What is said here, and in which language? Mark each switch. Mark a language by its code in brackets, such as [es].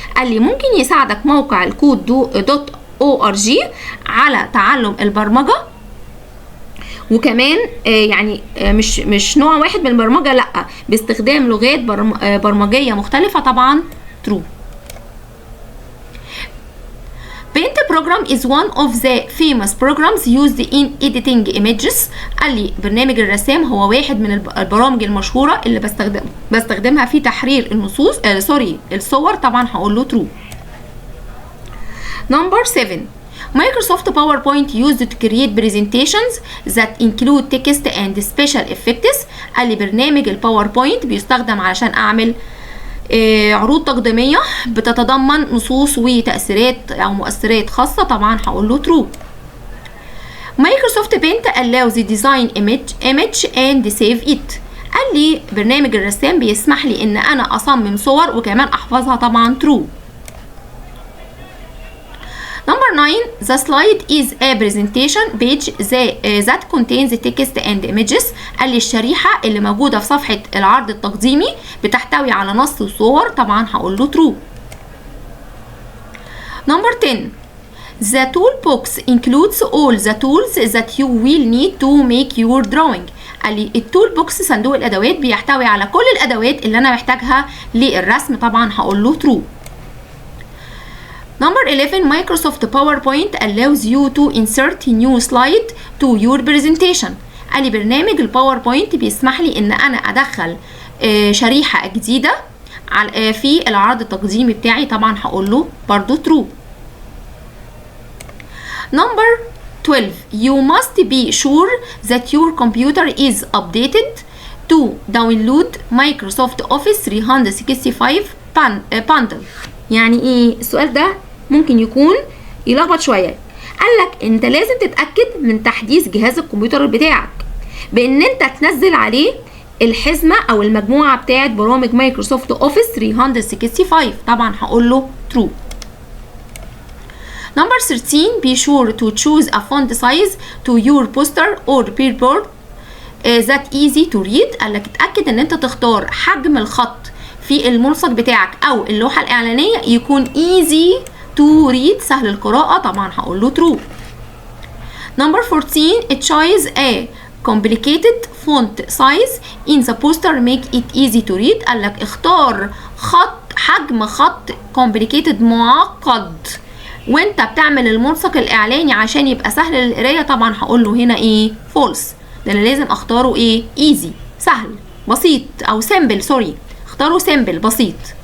[ar] قال لي ممكن يساعدك موقع الكود.org على تعلم البرمجة، وكمان يعني مش نوع واحد من البرمجة، لا، باستخدام لغات برمجية مختلفة. طبعا true. [en] Paint program is one of the famous programs used in editing images. [ar] قال لي برنامج الرسام هو واحد من البرامج المشهورة اللي بستخدمها في تحرير النصوص الصور. طبعا هقول له true. [en] Number 7. Microsoft PowerPoint used to create presentations that include text and special effects. [ar] قال لي برنامج الباوربوينت بيستخدم علشان أعمل عروض تقديمية بتتضمن نصوص وتأثيرات أو مؤثرات خاصة. طبعا هقول له true. [en] Microsoft Paint allows the design image and save it. [ar] قال لي برنامج الرسام بيسمح لي إن أنا أصمم صور وكمان أحفظها. طبعا true. [en] Number 9. The slide is a presentation page that contains text and images. [ar] قال لي الشريحة اللي موجودة في صفحة العرض التقديمي بتحتوي على نص وصور. طبعا هقول له true. [en] Number 10. The toolbox includes all the tools that you will need to make your drawing. [ar] قال لي التول بوكس صندوق الأدوات بيحتوي على كل الأدوات اللي أنا محتاجها للرسم. طبعا هقول له true. [en] Number 11. Microsoft PowerPoint allows you to insert new slide to your presentation. [ar] قال لي برنامج الباوربوينت بيسمح لي ان انا ادخل شريحة جديدة في العرض التقديمي بتاعي. طبعا هقول له برضو true. [en] Number 12. You must be sure that your computer is updated to download Microsoft Office 365 bundle. [ar] يعني ايه السؤال ده؟ ممكن يكون يلخبط شويه. قالك انت لازم تتاكد من تحديث جهاز الكمبيوتر بتاعك بان انت تنزل عليه الحزمه او المجموعه بتاعه برامج مايكروسوفت اوفيس 365. طبعا هقول له true. [en] Number 13. Be sure to choose a font size to your poster or billboard that easy to read. [ar] قالك اتاكد ان انت تختار حجم الخط في الملصق بتاعك او اللوحه الاعلانيه يكون [en] easy to read [ar] سهل القراءه. طبعا هقول له true. [en] Number 14. Choose a complicated font size in the poster make it easy to read. [ar] قالك اختار حجم خط complicated معقد وانت بتعمل الملصق الاعلاني عشان يبقى سهل للقرايه. طبعا هقول له هنا ايه false، ده انا لازم اختاره ايه easy سهل بسيط او simple. سوري، اختاروا simple بسيط.